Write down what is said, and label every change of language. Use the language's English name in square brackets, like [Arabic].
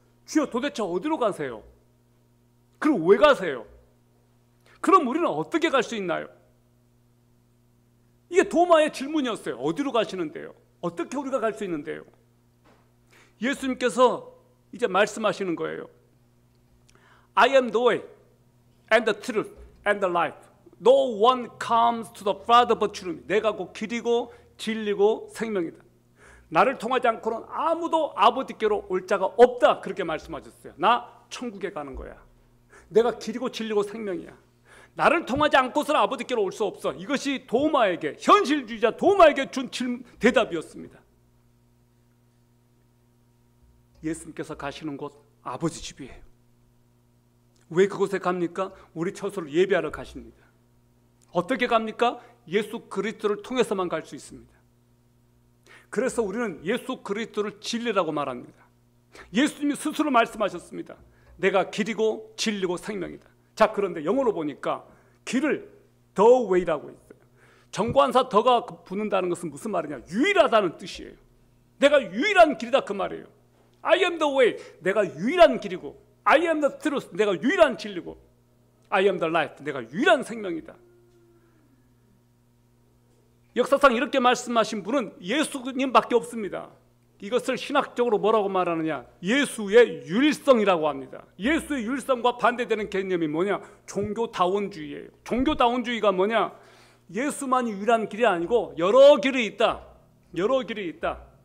[Korean] 주여 도대체 어디로 가세요? 그럼 왜 가세요? 그럼 우리는 어떻게 갈 수 있나요? 이게 도마의 질문이었어요. 어디로 가시는데요? 어떻게 우리가 갈 수 있는데요? 예수님께서 이제 말씀하시는 거예요. [English] I am the way and the truth and the life. No one comes to the Father but through me. [Korean] 내가 곧 길이고 진리고 생명이다. 나를 통하지 않고는 아무도 아버지께로 올 자가 없다. 그렇게 말씀하셨어요. 나 천국에 가는 거야. 내가 길이고 진리고 생명이야. 나를 통하지 않고서는 아버지께로 올 수 없어. 이것이 도마에게, 현실주의자 도마에게 준 대답이었습니다. 예수님께서 가시는 곳 아버지 집이에요. 왜 그곳에 갑니까? 우리 처소를 예배하러 가십니다. 어떻게 갑니까? 예수 그리스도를 통해서만 갈 수 있습니다. 그래서 우리는 예수 그리스도를 진리라고 말합니다. 예수님이 스스로 말씀하셨습니다. 내가 길이고 진리고 생명이다. 자, 그런데 영어로 보니까 길을 the way라고 있어요. 정관사 더가 붙는다는 것은 무슨 말이냐? 유일하다는 뜻이에요. 내가 유일한 길이다 그 말이에요. [English] I am the way, [Korean] 내가 유일한 길이고, [English] I am the truth, [Korean] 내가 유일한 진리고, [English] I am the life, [Korean] 내가 유일한 생명이다. 역사상 이렇게 말씀하신 분은 예수님밖에 없습니다. 이것을 신학적으로 뭐라고 말하느냐? 예수의 유일성이라고 합니다. 예수의 유일성과 반대되는 개념이 뭐냐? 종교다원주의예요. 종교다원주의가 뭐냐? 예수만이 유일한 길이 아니고 여러 길이 있다. 여러 길이 있다.